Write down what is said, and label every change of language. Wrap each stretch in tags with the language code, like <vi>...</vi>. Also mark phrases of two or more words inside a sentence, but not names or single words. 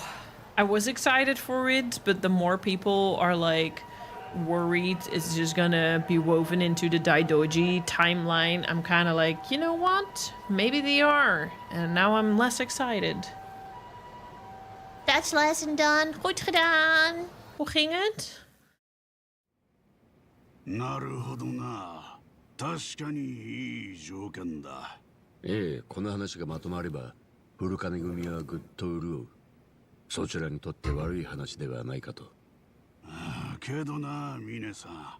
<en>I was excited for it, but the more people are like worried it's just gonna be woven into the Daidoji timeline, I'm kind of like, you know what? Maybe they are. And now I'm less excited. That's lesson done.</en> <nl>Goed gedaan. Hoe ging het?</nl> <ja>なるほどな。確かにいい条件だ。ええ、この話がまとまれば古金組はぐっと潤う。そちらにとって悪い話ではないかと。けどな、峰さん。</ja>